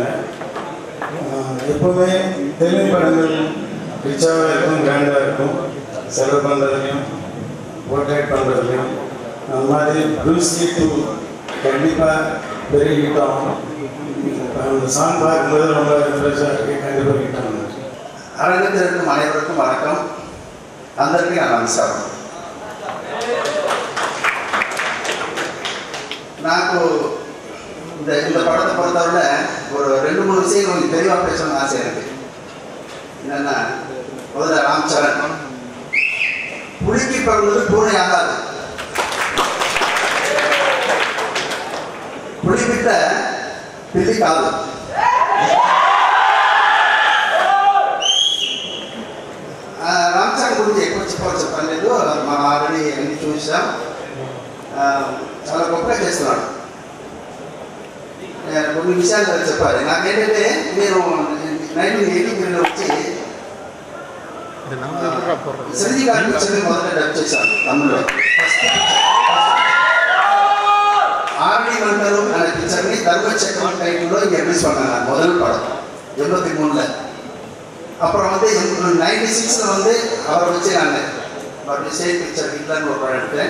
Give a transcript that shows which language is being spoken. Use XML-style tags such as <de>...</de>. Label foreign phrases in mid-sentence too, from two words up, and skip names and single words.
<ta>எப்போவுமே தெலுங்கு படங்கள் ரிச்சாக இருக்கும், கிராண்டாக இருக்கும், செலவு பண்ணுறதுலையும் போர்ட்ரேட் பண்ணுறதுலையும். அந்த மாதிரி ப்ரூஸ்லி 2 கண்டிப்பாக பெரிய ஹிட் ஆகும். அந்த சாங் பார்க்கும்போது ரொம்ப இன்ட்ரெஸ்டாக இருக்குது, கண்டிப்பாக ஹிட் ஆகும். அரங்கத்தில் இருக்கும் அனைவருக்கும் வணக்கம்.</ta> <te>అందరికీ నా నమస్కారం.</te> <ta>నాకు இந்த படத்தை பொறுத்தவரை ஒரு 2-3 விஷயம் கொஞ்சம் தெளிவாக பேசணும்னு ஆசை எனக்கு. என்னென்னா, முதல்ல ராம் சரண் புலிக்கு பிறந்தது பூனை ஆகாது.</ta> <te>புலிக்கிட்ட పిల్లి కాదు. రామ్ చరణ్ గురించి ఎక్కువ చెప్పాల్సిన పని లేదు, మనం ఆల్రెడీ అన్ని చూసాం. చాలా గొప్పగా చేస్తున్నాడు. కొన్ని విషయాలు చెప్పాలి. నాకేంటంటే నేను 1983లో వచ్చి చిరంజీవి గారి పిక్చర్ని మొదట డబ్ చేశాను తమిళ్లో.</te> <ta>ஆரணி மண்டலம் அనే பிக்சர்னி தர்மச்சக்கரம் டைட்டிலோ இங்கே ரிலீஸ் பண்ணாங்க. முதல் படம் 83ல். அப்புறம் வந்து 96ல் வந்து அவரை வச்சு நான் மறுபடியும் ஸ்டேட் பிக்சர் ஹிட்லர்னு ஒரு படம் எடுத்தேன்.</ta>